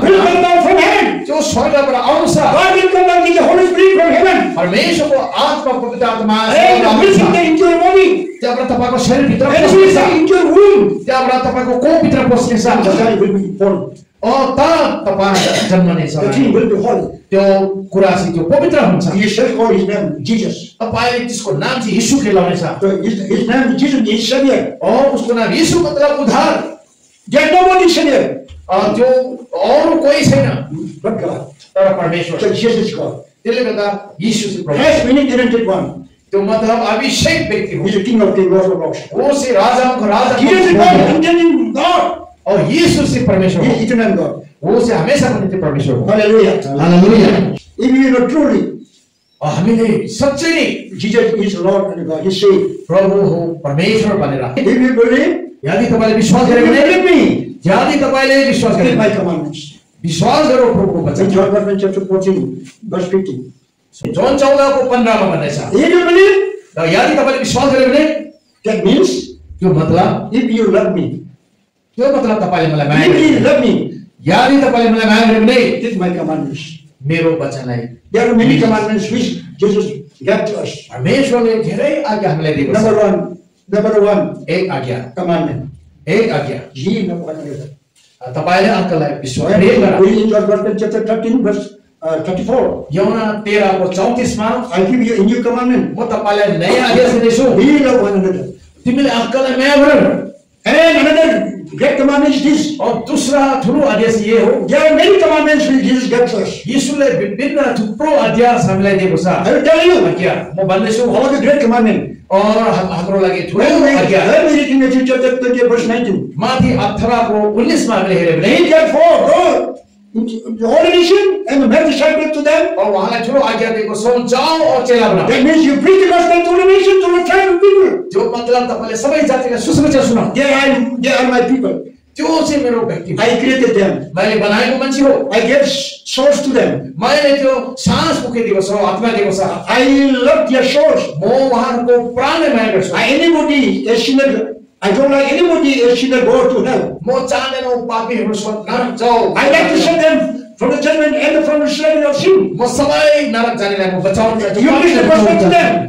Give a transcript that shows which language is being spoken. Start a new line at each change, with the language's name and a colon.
English: will come down from heaven.
Nepali: जो स्वर्गबाट आउँछ।
English: God will come down with the Holy Spirit from heaven.
Nepali: परमेश्वरको आत्मा पवित्र आत्मा
English: And will enter into your body.
Nepali: त्यहाँबाट तपाईको शरीरभित्र
English: And will
Nepali: पस्नेछ।
English: enter into your womb.
Nepali: त्यहाँबाट तपाईको कोखभित्र पस्नेछ।
English: The child will be born.
Nepali: त तपाईँ जन्मनेछ।
English: The king will be holy.
Nepali: त्यो कुरा चाहिँ त्यो पवित्र हुन्छ।
English: He shall call his name Jesus.
Nepali: तपाईले त्यसको नाम चाहिँ यीशु खेलाउनेछ।
English: So his name Jesus is Savior.
Nepali: उसको नाम यीशु मतलब उद्धार।
English: There is nobody Savior
Nepali: त्यो अरू कोही छैन
English: but God.
Nepali: तर परमेश्वर।
English: So Jesus is God.
Nepali: त्यसले गर्दा यीशु चाहिँ प्रभु।
English: Has meaning anointed one.
Nepali: त्यो मतलब अभिषेक व्यक्ति हो।
English: He is the King of Kings, Lord of Lords.
Nepali: वो चाहिँ राजाको राजा।
English: Jesus is God, intending God.
Nepali: और यीशु चाहिँ परमेश्वर
English: He
Nepali: हो।
English: is eternal God.
Nepali: वो चाहिँ हमेशाको निम्ति परमेश्वर हो।
English: Hallelujah.
Nepali: Hallelujah.
English: If you know truly
Nepali: हामीले सच्चै नै
English: Jesus is Lord and God, He said,
Nepali: प्रभु हो परमेश्वर भनेर
English: if you believe,
Nepali: यदि तपाईले विश्वास
English: if
Nepali: गरे
English: you
Nepali: भने,
English: believe me,
Nepali: यदि तपाईले विश्वास गरे
English: keep my
Nepali: भने,
English: commandments.
Nepali: विश्वास गरो प्रभुको
English: In
Nepali: वचन।
English: John Gospel chapter 14, verse 15.
Nepali: John 14 को 15 मा भन्दैछ,
English: If you believe,
Nepali: र यदि तपाईले विश्वास गरे भने,
English: that means
Nepali: त्यो मतलब
English: if you love me,
Nepali: त्यो मतलब तपाईले मलाई माया
English: if you
Nepali: गर्नु।
English: love me,
Nepali: यदि तपाईले मलाई माया गर्यो भने
English: keep my commandments.
Nepali: मेरो वचनलाई
English: There are many commandments which Jesus gave to us.
Nepali: परमेश्वरले धेरै आज्ञा हामीलाई दिएको छ।
English: Number one
Nepali: एक आज्ञा,
English: commandment.
Nepali: एक आज्ञा,
English: Ye love one another.
Nepali: तपाईले अर्कालाई विश्वास प्रेम गर।
English: We in John Gospel chapter 13 verse 34.
Nepali: यूहन्ना 13 को 34 मा
English: I give you a new commandment.
Nepali: म तपाईलाई नयाँ आदेश दिन्छु।
English: Ye love one another.
Nepali: तिमीले अर्कालाई माया गर।
English: And another great commandment is this.
Hindi: और दूसरा
Nepali: ठुलो आदेश ये हो।
English: There are many commandments which Jesus gave to us.
Nepali: यीशुले विभिन्न थुप्रो आदेश हामीलाई दिएको छ।
English: I will tell you.
Nepali: आज्ञा म भन्दैछु
English: All the great commandment.
Nepali: और हाम्रो लागि ठुलो
English: When we
Nepali: आज्ञा।
English: read in Matthew chapter 20 verse 19.
Nepali: माथि 18 को 19 मा हामीले हेर्यो भने
English: Therefore, go into the whole nation and make disciples to them.
Nepali: और उहाँलाई ठुलो आज्ञा दिएको छ, जाऊ और चेला बनाऊ।
English: That means you preach the gospel to the nation, to the tribal people.
Nepali: जो मतलब तपाईले सबै जातिका सुसमाचार सुनाऊ।
English: They are my people.
Nepali: त्यो चाहिँ मेरो व्यक्ति हो।
English: I created them.
Nepali: मैले बनाएको मान्छे हो।
English: I gave souls to them.
Nepali: मैले त्यो सास मुखे दिएको छ, आत्मा दिएको छ।
English: I love their souls.
Nepali: म उहाँहरूको प्राणले माया गर्छु।
English: Anybody a sinner, I don't like anybody a sinner go to hell.
Nepali: म चाहदिनँ पापीहरू स्वर्ग नरक जाऊ।
English: I like to save them from the judgment and from the slavery of sin.
Nepali: म सबै नरक जानेलाई म बचाउन चाहन्छु।
English: You preach the gospel to them.